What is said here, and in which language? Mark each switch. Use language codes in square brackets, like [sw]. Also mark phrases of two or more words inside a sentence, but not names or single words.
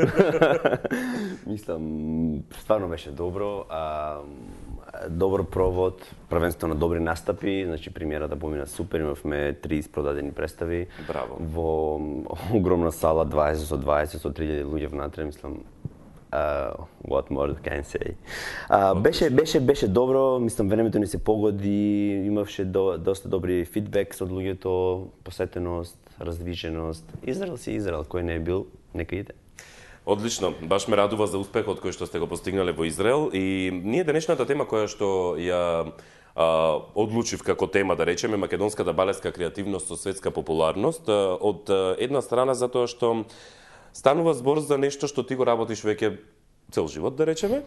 [mk] Мислам, стварно беше добро. Добар провод, првенствено добри настапи, значи премиерата помина супер, имавме 30 продадени представи. Браво. Во огромна сала, 20 со 3000 луѓе внатре, мислам, [en] what more can I say. [mk] Беше добро, мислам времето ни се погоди, имавше доста добри фидбек од луѓето, посетеност, раздвиженост. Израел си Израел, кој не е бил, нека иде. Одлично, баш ме радува за успехот кој што сте го постигнале во Израел и ние денешната тема која што ја одлучив како тема, да речеме, македонската балетска креативност со светска популарност, од една страна затоа што станува збор за нешто што ти го работиш веќе цел живот, да речеме.